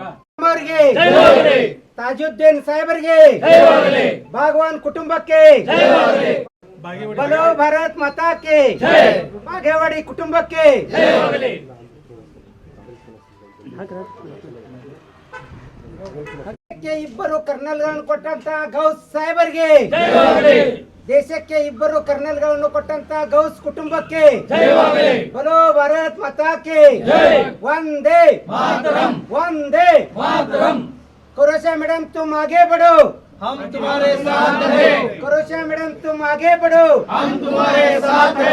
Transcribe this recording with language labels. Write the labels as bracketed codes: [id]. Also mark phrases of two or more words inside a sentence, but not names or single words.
[kn] ತಾಜುದ್ದೀನ್ ಸಾಹೇಬರಿಗೆ ಭಾಗವಾನ್ ಕುಟುಂಬಕ್ಕೆ [hi] बोलो भारत माता की [kn] ಬಾಗೇವಾಡಿ ಕುಟುಂಬಕ್ಕೆ ಇಬ್ಬರು ಕರ್ನಲ್ಗಳನ್ನು ಕೊಟ್ಟಂತ ಗೌಸ್ ಸಾಹೇಬರಿಗೆ ದೇಶಕ್ಕೆ ಇಬ್ಬರು ಕರ್ನಲ್ಗಳನ್ನು ಕೊಟ್ಟಂತ ಗೌಸ್ ಕುಟುಂಬಕ್ಕೆ [hi] बोलो भारत माता की [kn] ವಂದೇ ಮಾತರಂ, ವಂದೇ [hi] मातरम, करोशा मैडम तुम आगे बढ़ो, हम तुम्हारे साथ हैं, करोशा मैडम तुम आगे बढ़ो, हम तुम्हारे साथ हैं।